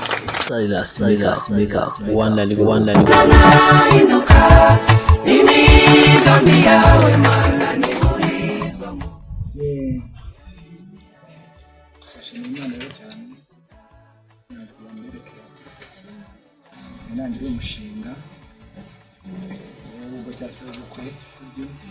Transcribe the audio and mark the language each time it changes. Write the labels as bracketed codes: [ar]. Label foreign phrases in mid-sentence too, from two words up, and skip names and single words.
[en] Silas, make up, make up. One and one and one. [rw] Nahinduka, imigambi yawe, Mana, ntiburizwamo. [en] Yeah. [rw] Ndashimira Imana rero cyane. Ntabwo yambereka. Intangiriro y'umushinga. Nubwo cyasaba ubukwe, si byo?